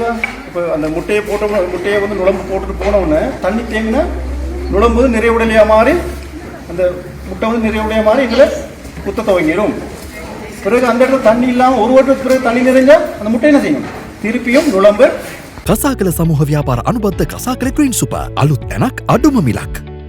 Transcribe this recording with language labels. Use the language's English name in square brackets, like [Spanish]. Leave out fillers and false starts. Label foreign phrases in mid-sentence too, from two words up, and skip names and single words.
[Tamil] இப்போ அந்த முட்டையை வந்து நுழம்பு போட்டுட்டு போனவுடனே தண்ணி தேங்கினா நுழம்பு நிறைவுடையா மாறி அந்த முட்டை வந்து நிறைவுடைய மாதிரி எங்களை குத்த துவங்கிடும். பிறகு அந்த இடத்துல தண்ணி இல்லாமல் ஒரு வருடத்துக்கு பிறகு தண்ணி நிறைஞ்சா அந்த முட்டை என்ன செய்யணும், திருப்பியும் நுழம்பு. [Sinhala] කසාකල සමූහ ව්‍යාපාර අනුබද්ධ කසාකල ක්‍රීන් සුපර් අලුත් තැනක් අඩුම මිලක්.